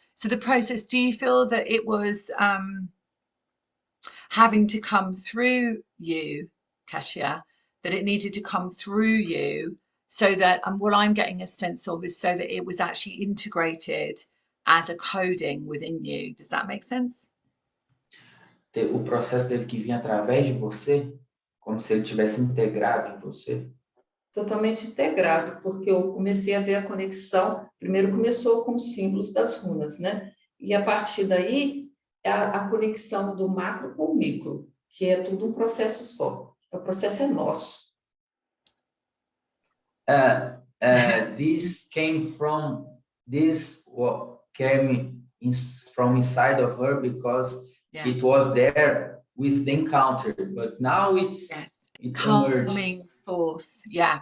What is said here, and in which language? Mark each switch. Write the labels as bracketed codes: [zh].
[en] So the process, do you feel that it was having to come through you, Catia, that it needed to come through you so that, and what I'm getting a sense of is so that it was actually integrated as a coding within you. Does that make sense? [pt] O processo teve que vir através de você, como se ele tivesse integrado em você. Totalmente integrado, porque eu comecei a ver a conexão. Primeiro começou com os símbolos das runas, né? E a partir daí, a conexão do macro com o micro, que é tudo um processo só. O processo é nosso. [en] This came from what came from inside of her because it was there with the encounter, but now it emerged. Coming forth. Yeah.